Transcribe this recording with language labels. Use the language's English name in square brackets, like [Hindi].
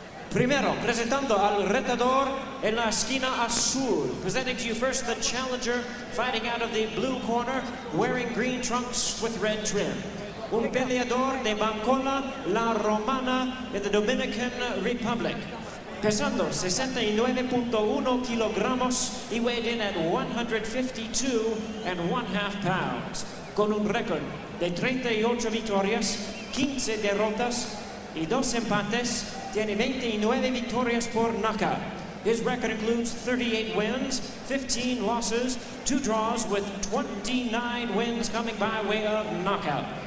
[Spanish] Primero, presentando al retador en la esquina azul. [English] Presenting to you first the challenger, fighting out of the blue corner, wearing green trunks with red trim. [Spanish] Un peleador de Bancola, La Romana, in the Dominican Republic. Pesando 69.1 kilogramos, [English] he weighed in at 152.5 pounds. [Spanish] Con un récord de 38 victorias, 15 derrotas y 2 empates, tiene 29 victorias por knockout. [English] His record includes 38 wins, 15 losses, 2 draws, with 29 wins coming by way of knockout.